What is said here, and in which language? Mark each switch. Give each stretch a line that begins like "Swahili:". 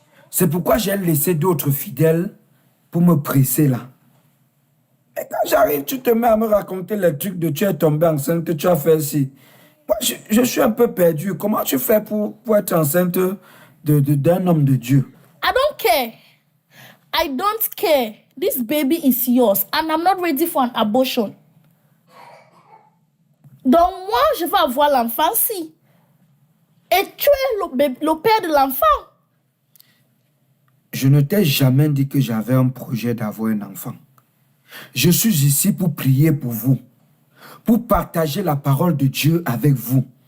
French: C'est pourquoi j'ai laissé d'autres fidèles pour me presser là. Et quand j'arrive, tu te mets à me raconter les trucs de tu es tombé enceinte, tu as fait ci. Moi, je suis un peu perdu. Comment tu fais pour être enceinte d'un homme de Dieu?
English: I don't care. I don't care. This baby is yours and I'm not ready for an abortion.
French: Donc moi, je vais avoir l'enfant-ci. Et tu es le père de l'enfant. Je ne t'ai jamais dit que j'avais un projet d'avoir un enfant. Je suis ici pour prier pour vous, pour partager la parole de Dieu avec vous.